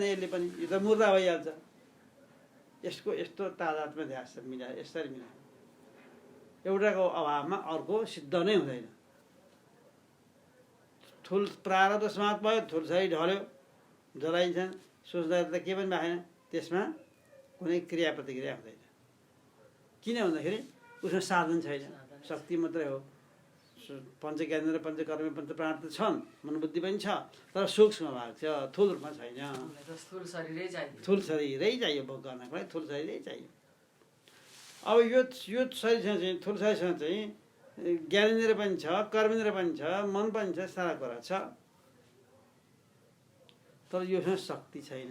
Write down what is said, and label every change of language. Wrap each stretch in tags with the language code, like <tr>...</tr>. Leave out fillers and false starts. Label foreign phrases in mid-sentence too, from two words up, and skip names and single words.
<ne>यसले पनि यो त मुर्दा भइहाल्छ। यसको यस्तो तादात्म्य ध्यास मिलाएर यसरी मिलाएर एउटाको अभावमा अर्को सिद्ध नै हुँदैन। ठुल प्रारब्ध समाप्त भयो, ठुल शरीर ढल्यो, जलाइन्छ। सूक्ष्म शरीर त के पनि भएन, त्यसमा कुनै क्रिया प्रतिक्रिया हुँदैन। किन भन्दाखेरि उसमा साधन छैन, शक्ति मात्रै हो। पञ्च ज्ञानेन्द्रिय, पञ्च कर्म, पञ्च प्राण त छन्, मनोबुद्धि पनि छ, तर सूक्ष्म भाग छ, ठुल रूपमा छैन। ठुल शरीरै चाहियो भोग गर्नको लागि, ठुल शरीरै चाहियो। अब यो शरीरसँग चाहिँ ठुल शरीरसँग चाहिँ ज्ञानेन्द्रिय पनि छ, कर्मेन्द्रिय पनि छ, मन पनि छ, सारा कुरा छ, तर योसँग शक्ति छैन।</ne>